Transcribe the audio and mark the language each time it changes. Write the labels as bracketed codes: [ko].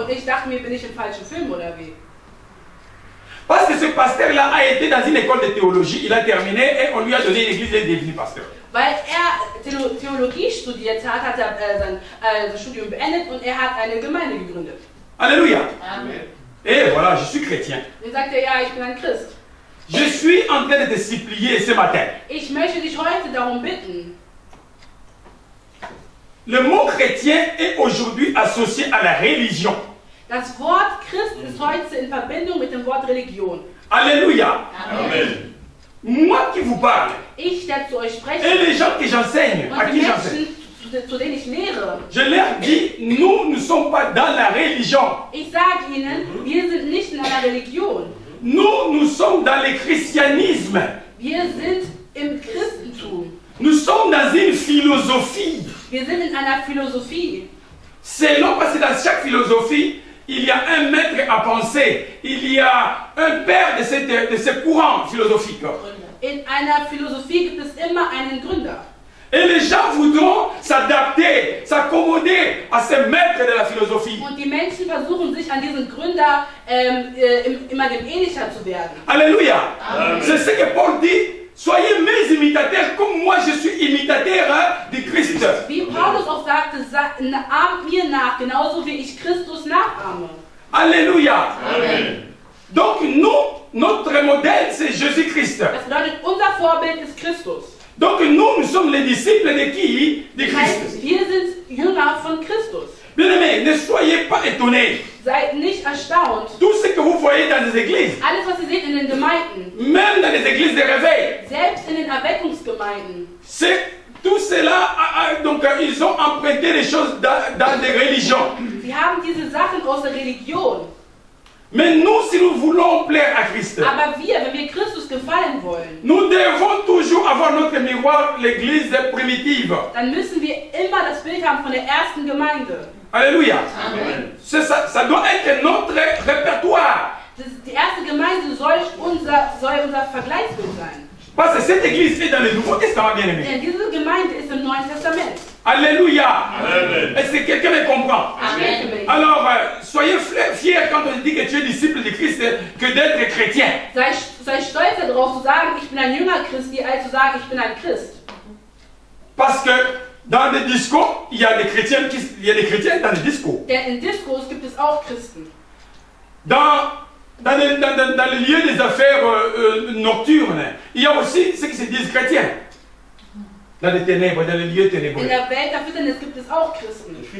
[de] Und ich dachte mir, bin ich im falschen Film oder wie? [fr] Parce que ce pasteur-là a été dans une école de théologie, il a terminé et on lui a donné une église, il est devenu pasteur. [de] Weil er Theologie studiert hat, hat er sein Studium beendet und er hat eine Gemeinde gegründet. Alléluia. Amen. [fr] Et voilà, je suis chrétien. [de] Und sagt er, ja, ich bin ein Christ. [fr] Je suis en train de te supplier ce matin. [de] Ich möchte dich heute darum bitten. [fr] Le mot chrétien est aujourd'hui associé à la religion. [de] Das Wort Christ ist heute in Verbindung mit dem Wort Religion. Alléluia. Amen. [fr] Moi qui vous parle, [de] Ich, der zu euch spreche, [fr] et les gens que j'enseigne, à [de] und die [fr] qui j'enseigne, [de] Menschen, zu denen ich lehre, [fr] je leur dis, nous ne sommes pas dans la religion. [de] ich sage ihnen, wir sind nicht in einer Religion. [fr] Nous sommes dans le christianisme. [de] Wir sind im Christentum. [fr] Nous sommes dans une philosophie. [de] Wir sind in einer Philosophie. [fr] Selon, parce que dans chaque philosophie, il y a un maître à penser. Il y a un père de ce courant philosophique. [de] In einer Philosophie gibt es immer einen Gründer. [fr] Et les gens voudront s'adapter, s'accommoder à ce maître de la philosophie. [de] Und die Menschen versuchen sich an diesen Gründer immer dem ähnlicher zu werden. [fr] Alléluia. C'est ce que Paul dit. Soyez mes imitateurs comme moi je suis imitateur de Christ. [de] Wie Paulus auch sagte, ahmt mir nach, genauso wie ich Christus nachahme. Alléluia. Amen. [fr] Donc notre modèle c'est Jésus-Christ. [de] Das bedeutet, unser Vorbild ist Christus. [fr] Donc nous sommes les disciples de qui? De [de] Das heißt, [fr] Christ. [de] wir sind Jünger von Christus. [fr] Bien-aimés, ne soyez pas étonnés. [de] Seid nicht erstaunt. [fr] Tout ce que vous voyez dans les églises, [de] Alles, was ihr seht in den Gemeinden, [fr] même dans les églises de réveil, [de] selbst in den Erweckungsgemeinden, [fr] c'est tout cela, donc ils ont emprunté les choses dans des religions. [de] sie haben diese Sachen aus der Religion. [fr] Mais nous, si nous voulons plaire à Christ, [de] Aber wenn wir Christus gefallen wollen, [fr] nous devons toujours avoir notre miroir, l'église primitive. [de] dann müssen wir immer das Bild haben von der ersten Gemeinde. Alléluia. Amen. [fr] Ça doit être notre répertoire. [de] Die erste Gemeinde soll unser Vergleichsbild sein. [fr] Parce que cette église est dans le Nouveau Testament, bien aimé. [de] Denn diese Gemeinde ist im Neuen Testament. Alléluia. Amen. [fr] Est-ce que quelqu'un me comprend? Amen. Alors, soyez fiers quand on dit que tu es disciple de Christ que d'être chrétien. [de] Sei stolz darauf zu sagen, ich bin ein Jünger Christi, als zu sagen, ich bin ein Christ. [fr] Parce que Dans les discos, il y a des chrétiens dans les discos. [de] Denn in Diskos gibt es auch Christen. [fr] Dans les lieux des affaires nocturnes, il y a aussi ceux qui se disent chrétiens. Dans les ténèbres, dans les lieux ténébreux. [de] In der Welt der Finsternis gibt es auch Christen.